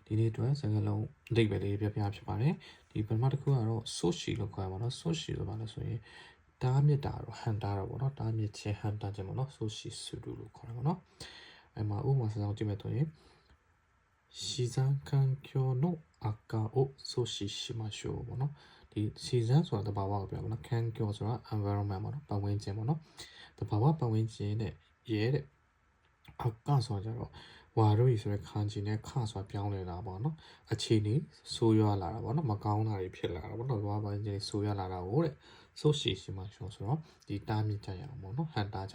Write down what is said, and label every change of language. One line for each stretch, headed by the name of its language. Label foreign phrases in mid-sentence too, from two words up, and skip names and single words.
Burmese: ဒီနေ့အတွက်စကားလုံးအဓိပ္ပာယ်လေးပြပြဖြစ်ပါတယ်ဒီပထမတစ်ခုကတော့ soshi လို့ခေါ်ရပါတော့ soshi ဆိုပါလို့ဆိုရင်တားမြစ်တာတော့ဟန်တာတော့ပေါ့နော်တားမြစ်ခြင်းဟန်တာခြင်းပေါ့နော် soshi စုတူလို့ခေါ်တာပေါ့နော်အဲ့မှာဥပမာစကားကြည့်မယ်ဆိုရင်
Japanese: 自然環境の悪化を阻止しましょう
Burmese: ပေါ့နော်ဒီ自然ဆိုတာတဘာဝကိုပြောပါတော့環境ဆိုတာ environment ပေါ့နော်ပတ်ဝန်းကျင်ပေါ့နော်တဘာဝပတ်ဝန်းကျင်နဲ့ရဲ့အကဆိုကြတော့ဝါတို့ဆိုတဲ့ခန်းကြီးနဲ့ခဆိုတာပြောင်းနေတာပေါ့ နော်အခြေအနေဆိုးရွားလာတာပေါ့နော်မကောင်းတာတွေဖြစ်လာတာပေါ့နော်ဘာပိုင်းချင်းဆိုးရွားလာတာကိုတဲ့ဆိုရှီရှိမှရှောဆိုတော့ဒီတားမြစ်ကြရအောင်ပေါ့နော်ဟန်တာကြ